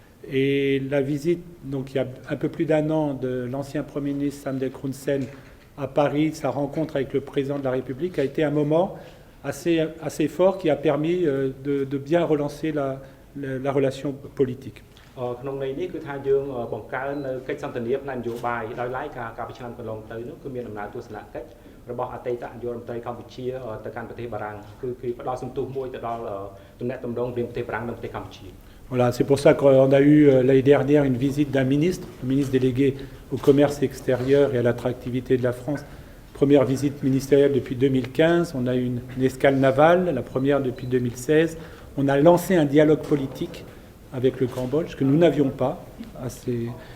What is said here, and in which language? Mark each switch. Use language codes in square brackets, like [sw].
[fr] Et la visite, donc il y a un peu plus d'un an, de l'ancien Premier ministre Samdech Hun Sen à Paris, sa rencontre avec le président de la République, a été un moment assez fort qui a permis de bien relancer la relation politique. [km] ក្នុងន័យនេះគឺថាយើងបង្កើននៅកិច្ចសន្ទនាផ្នែកនយោបាយដោយឡែកការពិឆ្នាំកន្លងទៅនោះគឺមានដំណើរទស្សនកិច្ចរបស់អតីតនាយករដ្ឋមន្ត្រីកម្ពុជាទៅកាន់ប្រទេសបារាំងគឺផ្ដល់សន្ទុះមួយទៅដល់ទំនាក់ទំនងរវាងប្រទេសបារាំងនិងប្រទេសកម្ពុជា [fr] Voilà, c'est pour ça qu'on a eu l'année dernière une visite d'un ministre, le ministre délégué au commerce extérieur et à l'attractivité de la France. Première visite ministérielle depuis 2015. On a eu une escale navale, la première depuis 2016. On a lancé un dialogue politique avec le Cambodge que nous n'avions pas assez.